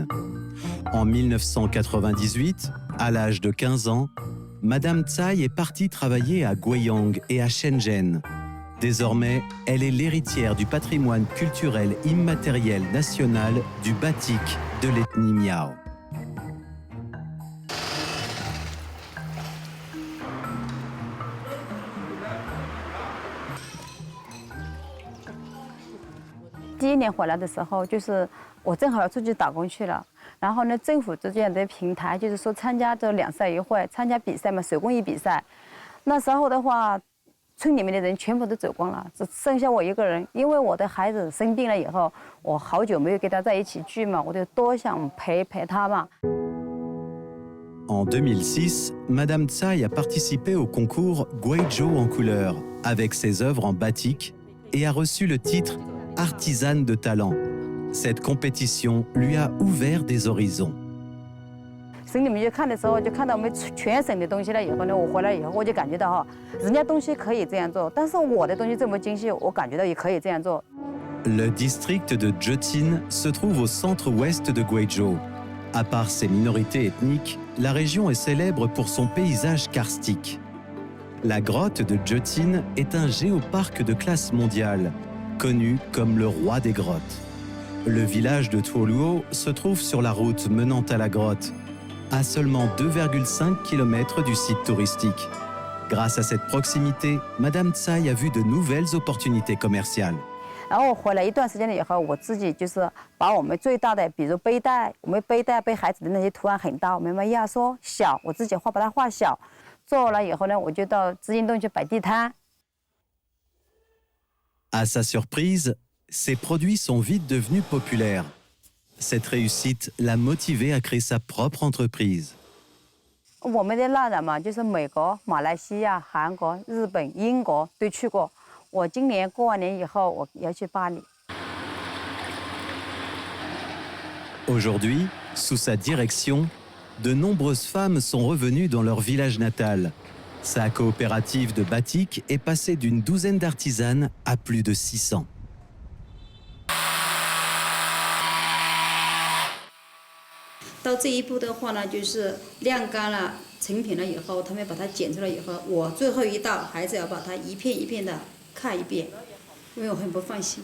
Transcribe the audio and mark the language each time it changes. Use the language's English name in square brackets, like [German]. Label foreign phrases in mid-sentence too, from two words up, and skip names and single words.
[French] En 1998, à l'âge de 15 ans, Madame Tsai est partie travailler à Guiyang et à Shenzhen. Désormais, elle est l'héritière du patrimoine culturel immatériel national du batik de l'ethnie Miao. [Chinese] 第1年回来的时候，就是我正好要出去打工去了。然后呢，政府这样的平台，就是说参加这2赛1会，参加比赛嘛，手工艺比赛。那时候的话，村里面的人全部都走光了，只剩下我一个人。因为我的孩子生病了以后，我好久没有跟他在一起聚嘛，我就多想陪他嘛。 [French] En 2006, Madame Tsai a participé au concours Guizhou en couleur avec ses œuvres en batik et a reçu le titre Artisane de talent. Cette compétition lui a ouvert des horizons. [Chinese] 省里面去看的时候，就看到我们全省的东西了以后呢，我回来以后我就感觉到哈，人家东西可以这样做，但是我的东西这么精细，我感觉到也可以这样做。 [French] Le district de Jotsin se trouve au centre-ouest de Guizhou. À part ses minorités ethniques, la région est célèbre pour son paysage karstique. La grotte de Jotsin est un géoparc de classe mondiale, connu comme le roi des grottes. Le village de Tuoluo se trouve sur la route menant à la grotte, à seulement 2,5 km du site touristique. Grâce à cette proximité, Madame Tsai a vu de nouvelles opportunités commerciales. [Chinese] 然后我回来一段时间了以后，我自己就是把我们最大的，比如背带，我们背带背孩子的那些图案很大，我们把压缩小，我自己把它画小。做了以后呢，我就到织金洞去摆地摊。 [French] À sa surprise, ses produits sont vite devenus populaires. Cette réussite l'a motivé à créer sa propre entreprise. [Chinese] 我们的蜡染嘛，就是美国、马来西亚、韩国、日本、英国都去过。我今年过完年以后，我要去巴黎。 [French] Aujourd'hui, sous sa direction, de nombreuses femmes sont revenues dans leur village natal. Sa coopérative de batik est passée d'une douzaine d'artisanes à plus de 600. [Chinese] 到这一步的话呢，就是晾干了成品了以后，他们把它剪出来以后，我最后一道还是要把它一片一片的看一遍， 因为我很不放心。